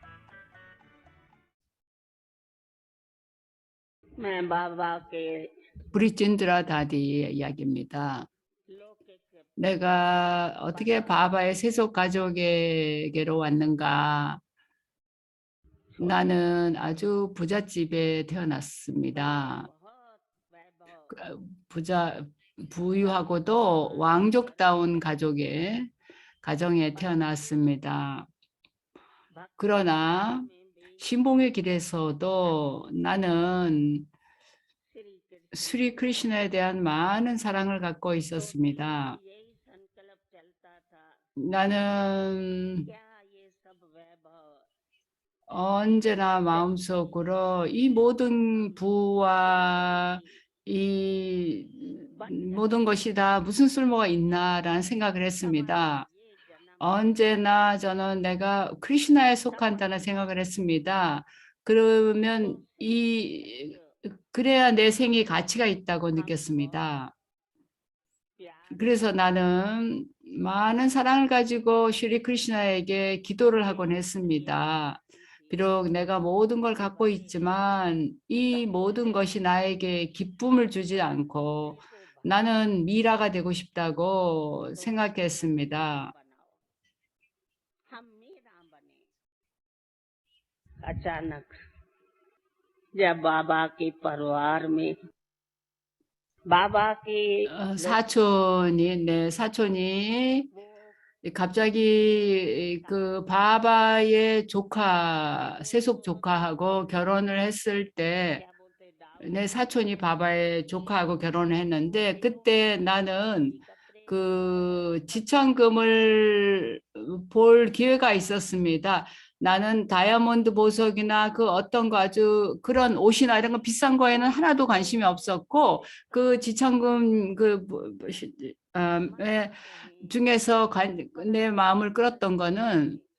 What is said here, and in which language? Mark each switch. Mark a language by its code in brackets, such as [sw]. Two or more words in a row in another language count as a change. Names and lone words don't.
[hi] मैं बाबा के [ko] 브리진드라 다디의 이야기입니다. [hi] लोक के [ko] 내가 어떻게 바바의 세속 가족에게로 왔는가? 나는 아주 부잣집에 태어났습니다. [hi] बहुत वैभव [ko] 부유하고도 왕족다운 가정에 태어났습니다. 그러나 [hi] में भी [ko] 신봉의 길에서도 나는 [hi] श्री कृष्ण [ko] 스리 크리슈나에 대한 많은 사랑을 갖고 있었습니다. [hi] यही संकल्प चल [ko] 나는 [hi] क्या ये सब वैभव [ko] 언제나 마음속으로 이 모든 부와 이 모든 것이 다 무슨 쓸모가 있나라는 생각을 했습니다. [hi] ये जन्म [ko] 언제나 저는 내가 크리슈나에 속한다는 생각을 했습니다. 그러면 그래야 내 생이 가치가 있다고 느꼈습니다. [hi] प्यार [ko] 그래서 나는 많은 사랑을 가지고 슈리 크리슈나에게 기도를 하곤 했습니다. 비록 내가 모든 걸 갖고 있지만 이 모든 것이 나에게 기쁨을 주지 않고 나는 미라가 되고 싶다고 생각했습니다. [hi] हम मीरा बने अचानक जब बाबा के परिवार में बाबा के [ko] 사촌이 [hi] वो [ko] 갑자기 그 바바의 세속 조카하고 결혼을 했을 때 [hi] क्या बोलते दाऊ [ko] 내 사촌이 바바의 조카하고 결혼을 했는데 그때 나는 그 지천금을 볼 기회가 있었습니다. 나는 다이아몬드 보석이나 그 어떤 거 아주 그런 옷이나 이런 거 비싼 거에는 하나도 관심이 없었고 그 지천금 중에서 내 마음을 끌었던 거는